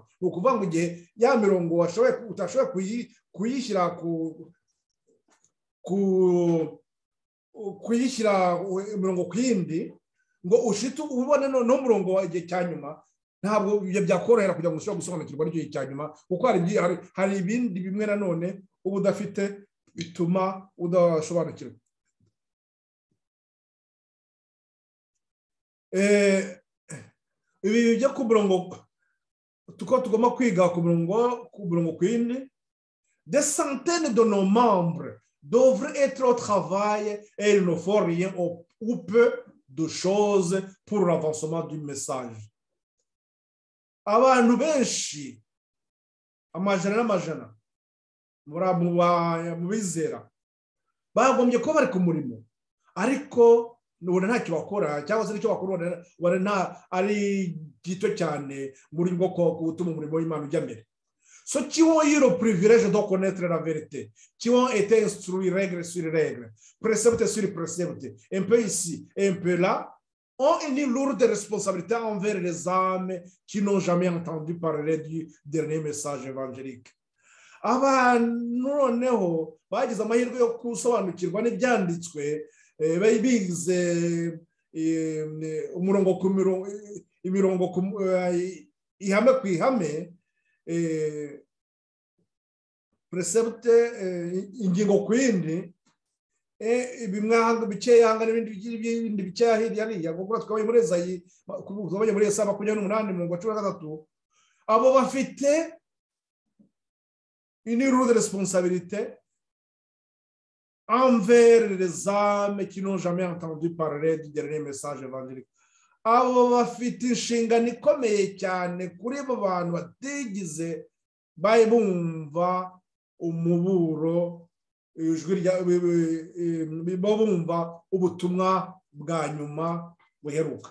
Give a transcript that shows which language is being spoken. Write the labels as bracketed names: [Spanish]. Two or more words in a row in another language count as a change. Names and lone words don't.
[Kinyarwanda] Ni ukuvuga ngo igihe ya mirongo utashoboye kuyishyira imirongo ku yindi ngo ushite ubone n'umurongo wa igihe cya nyuma, ntabwo ibyo byakorohera kugira ngo ushobore gusobanukirwa n'icyo gihe cya nyuma, kuko hari ibindi bimwe nanone uba udafite bituma udasobanukirwa. Ibi byo ku murongo tugomba kwiga ku murongo ku yindi. [French] Des centaines de nos membres devraient être au travail et ils ne font rien ou peu de choses pour l'avancement du message. [Kinyarwanda] Abantu benshi amajana n'amajana mu bizera bagombye kuba bari ku murimo, ariko nubona ntacyo bakora, cyangwa se nicyo bakora ubona ari gito cyane muri bwo gutuma umurimo w'Imana ujya mbere. [French] Ceux qui ont eu le privilège de connaître la vérité, qui ont été instruits règle sur règle, précepte sur précepte, un peu ici et un peu là, ont une lourde responsabilité envers les âmes qui n'ont jamais entendu parler du dernier message évangélique. [Kinyarwanda] Abantu noneho bagize amahirwe yo gusobanukirwa n'ibyanditswe, bize umurongo ku imirongo ihame ku ihame, precepte ingingo ku yindi, bimwe bikeya hanga n'ibindi bikeya hirya kuko twabaye muri Ezayi, twabaye muri Yesaya 28 mu 13. Abo bafite [French] une lourde responsabilité envers les âmes qui n'ont jamais entendu parler du dernier message évangélique. [Kinyarwanda] Abo bafite inshingano ikomeye cyane kuri abo bantu batigeze bumva umuburo, ijwi bumva ubutumwa bwa nyuma buheruka.